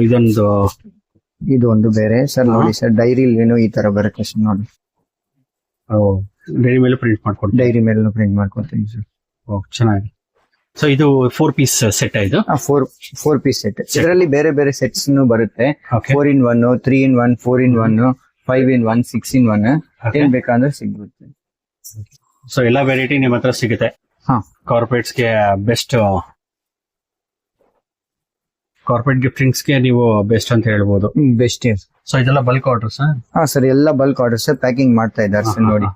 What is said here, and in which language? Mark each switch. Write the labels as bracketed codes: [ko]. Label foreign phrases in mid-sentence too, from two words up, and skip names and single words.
[kn] ಇದು ಒಂದು ಬೇರೆ ಸರ್ ನೋಡಿ ಸರ್. ಡೈರಿ ಏನು ಈ ತರ ಬರುತ್ತೆ ಸರ್ ನೋಡಿ. ಡೈರಿ ಮೇಲೆ ಪ್ರಿಂಟ್ ಮಾಡ್ಕೊಡ್ತೀನಿ. ಡೈರಿ ಮೇಲೆ ಪ್ರಿಂಟ್ ಮಾಡ್ಕೊಡ್ತೀನಿ ಸರ್. ಓ ಚೆನ್ನಾಗಿ. ಸೊ ಇದು [en] 4 ಪೀಸ್ ಸೆಟ್. [kn] ಇದು [en] 4 ಪೀಸ್ ಸೆಟ್. [kn] ಇದರಲ್ಲಿ ಬೇರೆ ಬೇರೆ ಸೆಟ್ಸ್ ಬರುತ್ತೆ. [en] Okay. [kn] 4-in-1, 3-in-1, 4-in-1, 5-in-1, 6-in-1 ಏನ್ ಬೇಕಂದ್ರೆ ಸಿಗುತ್ತೆ. ಸೊ ಎಲ್ಲಾ ವೆರೈಟಿ ನಿಮ್ ಹತ್ರ ಸಿಗುತ್ತೆ. ಕಾರ್ಪೊರೇಟ್ಸ್ಗೆ ಬೆಸ್ಟ್, [en] ಕಾರ್ಪೊರೇಟ್ ಗಿಫ್ಟಿಂಗ್ಸ್ಗೆ [kn] ನೀವು ಬೆಸ್ಟ್ ಅಂತ ಹೇಳ್ಬೋದು. ಬೆಸ್ಟ್. ಸೊ ಇದೆಲ್ಲ [en] ಬಲ್ಕ್ ಆರ್ಡರ್ಸ್? [kn] ಹಾ ಸರ್, ಎಲ್ಲ [en] ಬಲ್ಕ್ ಆರ್ಡರ್ಸ್ [kn] ಪ್ಯಾಕಿಂಗ್ ಮಾಡ್ತಾ ಇದ್ದಾರೆ ಸರ್ ನೋಡಿ.